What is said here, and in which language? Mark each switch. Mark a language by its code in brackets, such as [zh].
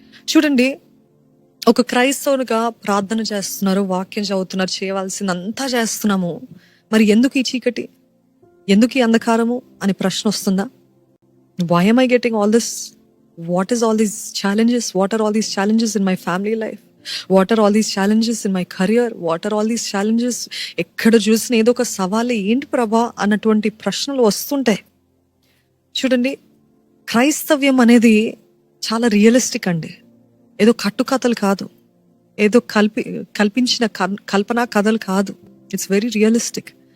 [te] చూడండి, ఒక క్రైస్తవునిగా ప్రార్థన చేస్తున్నారు, వాక్యం చదువుతున్నారు, చేయవలసిందంతా చేస్తున్నాము. మరి ఎందుకు ఈ చీకటి, ఎందుకు ఈ అంధకారము అని ప్రశ్న వస్తుందా? [en] Why am I getting all this? What is all these challenges? What are all these challenges in my family life? What are all these challenges in my career? What are all these challenges? [te] ఎక్కడ చూసిన ఏదో ఒక సవాలే, ఏంటి ప్రభా అన్నటువంటి ప్రశ్నలు వస్తుంటాయి. చూడండి, క్రైస్తవ్యం అనేది చాలా రియలిస్టిక్ అండి. ఏదో కట్టుకథలు కాదు, ఏదో కల్పించిన కల్పనా కథలు కాదు. [en] It's very realistic.